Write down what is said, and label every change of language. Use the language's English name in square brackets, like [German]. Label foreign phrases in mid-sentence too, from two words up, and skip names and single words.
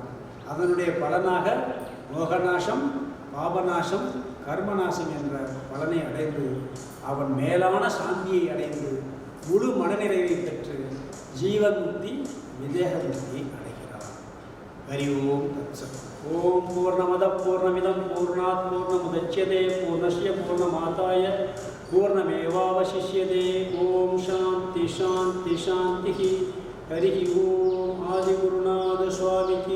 [Tamil] அதனுடைய பலனாக மோகநாசம், பாபநாசம், கர்மநாசம் என்ற பலனை அடைந்து அவன் மேலான சாந்தியை அடைந்து முழு மனநிறைவை பெற்று ஜீவன் முக்தி, விதேக முக்தியை அடைகிறான். [Sanskrit] हरि ॐ तत्सत्। ॐ पूर्णमदः पूर्णमिदं पूर्णात् पूर्णमुदच्यते पूर्णस्य पूर्णमादाय पूर्णमेवावशिष्यते. ॐ शान्तिः शान्तिः शान्तिः. हरि ॐ. [Tamil] ஆதிகுருநாத சுவாமி